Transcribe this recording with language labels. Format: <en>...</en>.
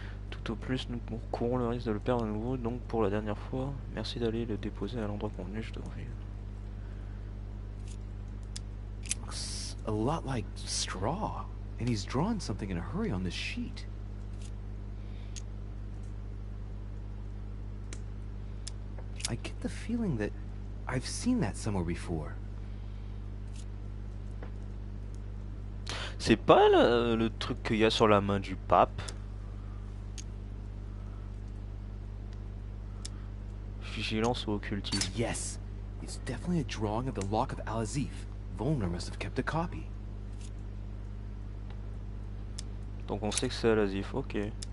<fr>Tout au plus, nous courons le risque de le perdre à nouveau, donc pour la dernière fois, merci d'aller le déposer à l'endroit convenu, je te prie.</fr> <en>Looks a lot like straw, and he's drawn something in a hurry on this sheet. I get the feeling that I've seen that somewhere before.</en> <fr>C'est pas le truc qu'il y a sur la main du pape? Vigilance ou occultisme?</fr> <en>Yes, it's definitely a drawing of the Lock of Al-Azif. Volner must have kept a copy.</en> <fr>Donc on sait que c'est Al-Azif, ok.</fr>